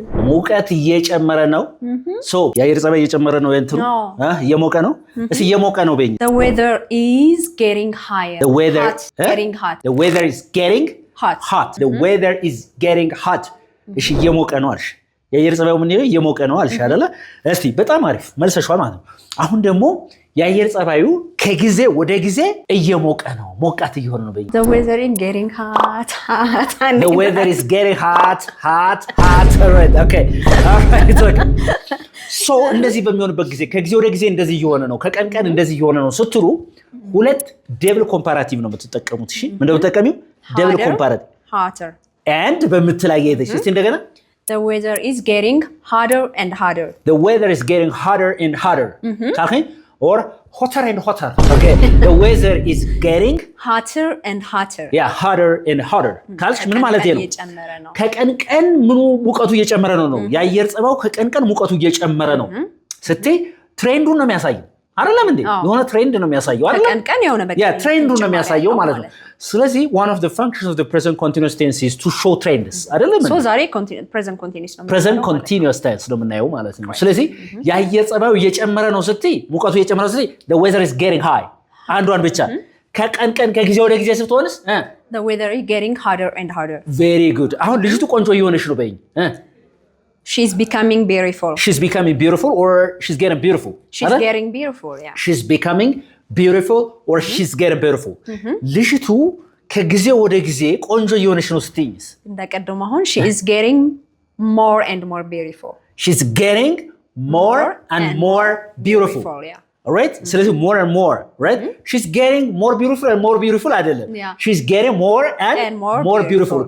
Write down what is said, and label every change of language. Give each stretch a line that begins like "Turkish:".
Amharic: ሙቀት እየጨመረ ነው ሶ የአየር ጸባይ እየጨመረ ነው እንትኑ እየሞቀ ነው እሺ እየሞቀ ነው በእኛ
English: The weather is getting higher The weather getting hot The weather is getting hot
Amharic: The weather is getting hot እሺ እየሞቀ ነው አልሽ የአየር ጸባዩ ምን ነው እየሞቀ ነው አልሽ አይደለ እስቲ በጣም አሪፍ መልሰሻል ማለት ነው አሁን ደግሞ የአየር ጸባዩ ከጊዜ ወደ ጊዜ እየሞቀ ነው ሞቃት እየሆነ ነው በእኛ
English: The weather is getting hot The weather is getting hot right okay all right so
Amharic: እንደዚህ በሚሆንበት ጊዜ ከጊዜ ወደ ጊዜ እንደዚህ እየሆነ ነው ከቀን ቀን እንደዚህ እየሆነ ነው ስትሉ ሁለት ደብል ኮምፓራቲቭ ነው የምትጠቀሙት እሺ ምን እንደምትጠቀሚው ደብል ኮምፓራቲቭ
English: hotter
Amharic: and በምትላየይሽ እስቲ እንደገና
English: The weather is getting hotter and hotter The weather is getting hotter and hotter
Amharic: ካልከኝ
English: or hotter and hotter okay the weather is getting hotter and hotter yeah hotter and hotter
Amharic: ካልሽ ምን ማለት ነው ከቀን ቀን ምኑ ሙቀቱ እየጨመረ ነው የአየር ጸባው ከቀን ቀን ሙቀቱ እየጨመረ ነው ስትይ ትሬንዱን ነው የሚያሳየው አይደለም እንዴ የሆነ ትሬንድ ነው የሚያሳየው አይደለም ከቀን ቀን የሆነ በቃ ያ ትሬንዱን ነው የሚያሳየው ማለት ነው ስለዚህ
English: one of the functions of the present continuous tense is to show trends
Amharic: አይደለም
English: so
Amharic: ዛሬ
English: present continuous
Amharic: ነው present continuous tense ነው የምናየው ማለት ነው ስለዚህ የአየር ጸባዩ እየጨመረ ነው ስትይ ሙቀቱ እየጨመረ ነው ስትይ
English: the weather is getting high
Amharic: አንዷን ብቻ ከቀን ቀን ከጊዜ ወደ ጊዜ ስትሆንስ
English: the weather is getting hotter and hotter very good
Amharic: አሁን ልጅቱ ቆንጆ እየሆነች ነው በይኝ
English: She's becoming beautiful. She's becoming beautiful or she's getting beautiful? She's getting beautiful, yeah. She's becoming beautiful or she's getting beautiful.
Amharic: ልጅቱ ከጊዜ ወደ ጊዜ ቆንጆ እየሆነች ነው ስትይስ እንደቀደም አሁን
English: she is getting more and more beautiful. She's getting more and more beautiful. Yeah. All right?
Amharic: ስለዚህ
English: more and more, right? She's getting more beautiful and more beautiful
Amharic: አይደለም.
English: She's getting more and more beautiful.